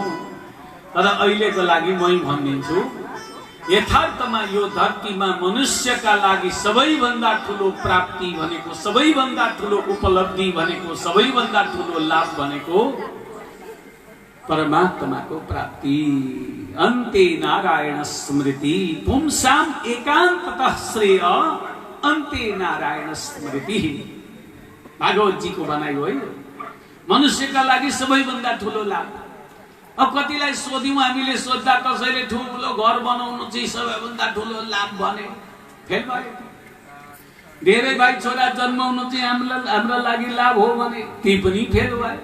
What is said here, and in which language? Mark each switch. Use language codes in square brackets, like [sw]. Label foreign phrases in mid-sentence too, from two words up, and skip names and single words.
[ne] तर अहिलेको लागि मै भनिदिन्छु, यथार्थमा यो धरतीमा मनुष्यका लागि सबैभन्दा ठुलो प्राप्ति भनेको, सबैभन्दा ठुलो उपलब्धि भनेको, सबैभन्दा ठुलो लाभ भनेको परमात्माको प्राप्ति। [sa] अन्ते नारायण स्मृति पुंसाम एकान्ततः श्रेय अन्ते नारायण स्मृति। [ne] भागवत जी को भनाइ हो मनुष्यका लागि सबैभन्दा ठुलो लाभ। अब कतिलाई सोध्यौं हामीले, सोध्दा कसैले ठुलो घर बनाउनु चाहिँ सबैभन्दा ठुलो लाभ भने फेल भयो। धेरै भाइ छोरा जन्माउनु चाहिँ हाम्रो लागि लाभ हो भने ती पनि फेल भयो।